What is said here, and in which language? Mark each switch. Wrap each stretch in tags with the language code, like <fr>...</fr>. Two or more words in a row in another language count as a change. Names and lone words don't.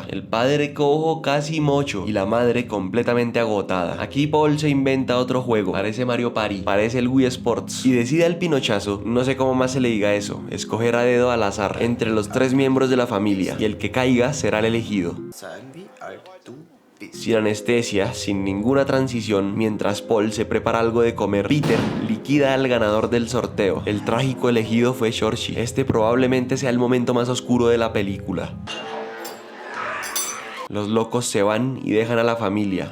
<es>El padre cojo casi mocho y la madre completamente agotada. Aquí Paul se inventa otro juego. Parece Mario Party, parece el Wii Sports. Y decide al pinochazo, no sé cómo más se le diga eso, escoger a dedo al azar entre los 3 miembros de la familia. Y el que caiga será el elegido.</es> <de>Sagen wie alt du bist.</de> <es>Sin anestesia, sin ninguna transición, mientras Paul se prepara algo de comer, Peter liquida al ganador del sorteo. El trágico elegido fue Shorshi. Este probablemente sea el momento más oscuro de la película. Los locos se van y dejan a la familia.</es>